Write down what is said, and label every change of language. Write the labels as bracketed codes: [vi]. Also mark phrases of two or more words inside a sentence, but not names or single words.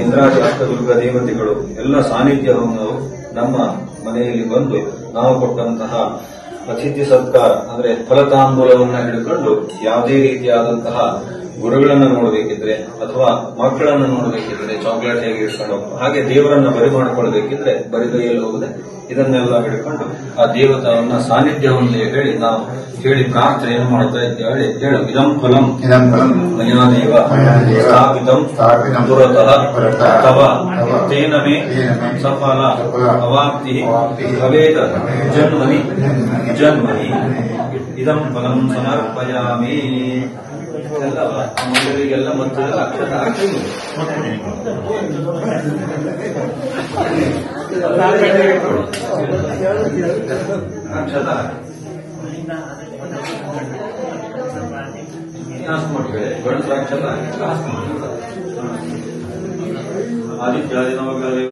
[kn] ಇಂದ್ರಾದಿ ಅಷ್ಟದುರ್ಗ ದೇವತೆಗಳು ಎಲ್ಲ ಸಾನ್ನಿಧ್ಯವನ್ನು ನಮ್ಮ ಮನೆಯಲ್ಲಿ ಬಂದು ನಾವು ಕೊಟ್ಟಂತಹ ಅತಿಥಿ ಸತ್ಕಾರ ಅಂದ್ರೆ ಫಲತಾಂಬೂಲವನ್ನ ಹಿಡಿದುಕೊಂಡು ಯಾವುದೇ ರೀತಿಯಾದಂತಹ ಗುರುಗಳನ್ನು ನೋಡಬೇಕಿದ್ರೆ ಅಥವಾ ಮಕ್ಕಳನ್ನು ನೋಡಬೇಕಿದ್ರೆ ಚಾಕ್ಲೇಟ್ ಹೇಗೆ ಇಟ್ಕೊಂಡು ಹಾಗೆ ದೇವರನ್ನ ಬರಿ ಮಾಡಿಕೊಳ್ಬೇಕಿದ್ರೆ ಬರಿಗೈಯಲ್ಲಿ ಹೋಗದೆ ಇದನ್ನೆಲ್ಲ ಹಿಡ್ಕೊಂಡು ಆ ದೇವತಾವನ್ನ ಸಾನ್ನಿಧ್ಯವನ್ನು ಹೇಳಿ ನಾವು ಹೇಳಿ ಪ್ರಾರ್ಥನೆಯನ್ನು ಮಾಡ್ತಾ ಇದ್ದೇವೆ. [sa] ಹೇಳು ಇದಂ ಫಲಂ ಮಯಾದೇವ ಸ್ಥಾಪಿತಂ ಪುರತಃ ತವ ತೇನ ಮೇ ಸಫಲ ಅವಾಪ್ತಿ ಭವೇದ ಜನ್ಮನಿ ಜನ್ಮನಿ ಇದಂ ಫಲಂ ಸಮರ್ಪಯಾಮಿ. [kn] ಮಂದಿರಿಗೆಲ್ಲ ಮತ್ತು ಅಕ್ಷರ ಹಾಕಿ ಅಕ್ಷರ ಗಣೇಶ ಅಕ್ಷರ ಆದಿತ್ಯಾದಿ ನವಗ್ರಹ